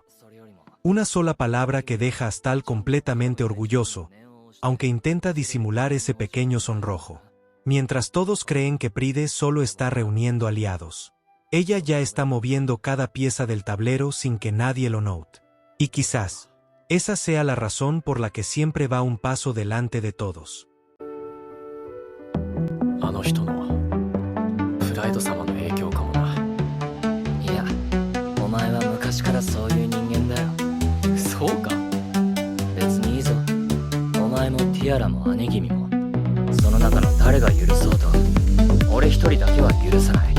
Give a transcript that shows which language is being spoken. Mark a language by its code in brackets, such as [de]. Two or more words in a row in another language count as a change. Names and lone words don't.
[es] Una sola palabra que deja a Stahl completamente orgulloso, aunque intenta disimular ese pequeño sonrojo. Mientras todos creen que Pride solo está reuniendo aliados, ella ya está moviendo cada pieza del tablero sin que nadie lo note. Y quizás, esa sea la razón por la que siempre va un paso delante de todos. [ja] あの人のプライド様の影響かもな。いや、お前は昔からそういう人間だよ。そうか。別にいいぞ。お前もティアラも姉君も、その中の誰が許そうと、俺一人だけは許さない。